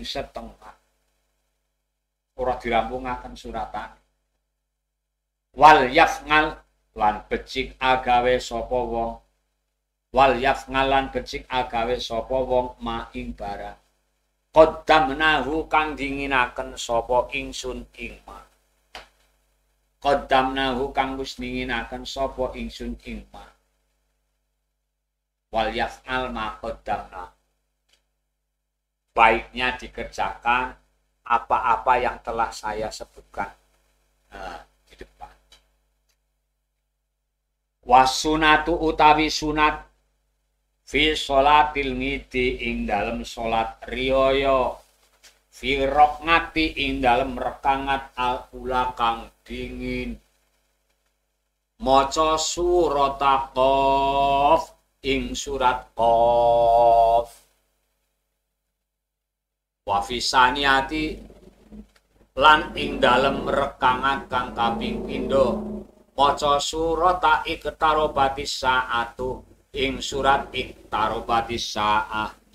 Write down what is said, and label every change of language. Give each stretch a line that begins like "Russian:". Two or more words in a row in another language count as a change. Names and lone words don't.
Javanese: setengah ora dirampungaken suratan
Arabic: وليفعل
Javanese: lan becik agawe sapa wong
Arabic: وليفعل
Javanese: lan becik agawe sapa wong ma ing barang qaddamnahu kang dinginaken sapa ingsun ing
Arabic: ما قدمناه
Javanese: kang wis dinginaken sapa ingsun ing ma
Arabic: وليفعل ما قدمنا
Indonesian: baiknya dikerjakan apa-apa yang telah saya sebutkan di depan wasunatu
Javanese: utawi sunat
Arabic: في صلاة العيد
Javanese: ing dalem salat riyaya
Arabic: في ركعة
Javanese: ing dalem rekangat
Arabic: الأولى
Javanese: kang dingin maca surat Qaf ing surat Qaf
Arabic: وفي الثانية
Javanese: lan ing dalem rekangat kang kaping pindho maca surat Iqtarabatis saatu ing surat Iqtarabatis saah